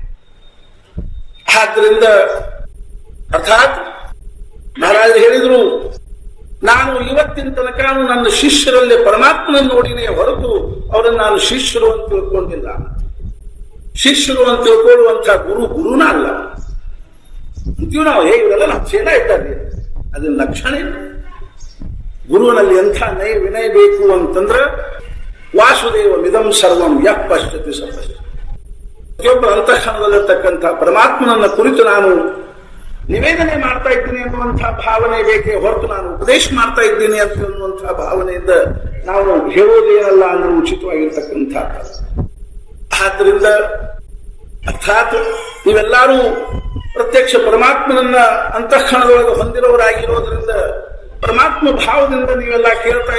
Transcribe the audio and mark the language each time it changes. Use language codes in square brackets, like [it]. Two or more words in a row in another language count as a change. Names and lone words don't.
[kn] ಆದ್ರಿಂದ ಅರ್ಥಾತ್ ಮಹಾರಾಜರು ಹೇಳಿದ್ರು, ನಾನು ಇವತ್ತಿನ ತನಕ ನನ್ನ ಶಿಷ್ಯರಲ್ಲಿ ಪರಮಾತ್ಮನನ್ನು ನೋಡಿನೇ ಹೊರತು ಅವರನ್ನು ನಾನು ಶಿಷ್ಯರು ಅಂತ ತಿಳ್ಕೊಂಡಿಲ್ಲ. ಶಿಷ್ಯರು ಅಂತ ತಿಳ್ಕೊಳ್ಳುವಂತಹ ಗುರುನ ಅಲ್ಲ ಅಂತೀವಿ ನಾವು. ಇವರೆಲ್ಲ ನಮ್ಮ ಸೇನ ಇದ್ದಾರೆ, ಅದನ್ನ ಲಕ್ಷಣ ಇಲ್ಲ. ಗುರುವಿನಲ್ಲಿ ಎಂಥ ನಯ ವಿನಯ ಬೇಕು ಅಂತಂದ್ರೆ, [sa] ವಾಸುದೇವ ಮಿದಂ ಸರ್ವಂ ಯಃ ಪಶ್ಯತಿ ಸ ಪಶ್ಯತಿ. [kn] ಪ್ರತಿಯೊಬ್ಬರ ಅಂತಃಕರಣದಲ್ಲಿರ್ತಕ್ಕಂಥ ಪರಮಾತ್ಮನನ್ನ ಕುರಿತು ನಾನು ನಿವೇದನೆ ಮಾಡ್ತಾ ಇದ್ದೀನಿ ಅನ್ನುವಂತಹ ಭಾವನೆ ಬೇಕೇ ಹೊರತು ನಾನು ಉಪದೇಶ ಮಾಡ್ತಾ ಇದ್ದೀನಿ ಅಂತ ಅನ್ನುವಂತಹ ಭಾವನೆಯಿಂದ ನಾವು ಹೇಳೋದೇನಲ್ಲ ಅಂದ್ರೆ ಉಚಿತವಾಗಿರ್ತಕ್ಕಂಥ. ಆದ್ರಿಂದ ಅರ್ಥಾತ್ ನೀವೆಲ್ಲರೂ ಪ್ರತ್ಯಕ್ಷ ಪರಮಾತ್ಮನನ್ನ ಅಂತಃಕರಣದೊಳಗೆ ಹೊಂದಿರೋರಾಗಿರೋದ್ರಿಂದ, ಪರಮಾತ್ಮ ಭಾವದಿಂದ ನೀವೆಲ್ಲ ಕೇಳ್ತಾ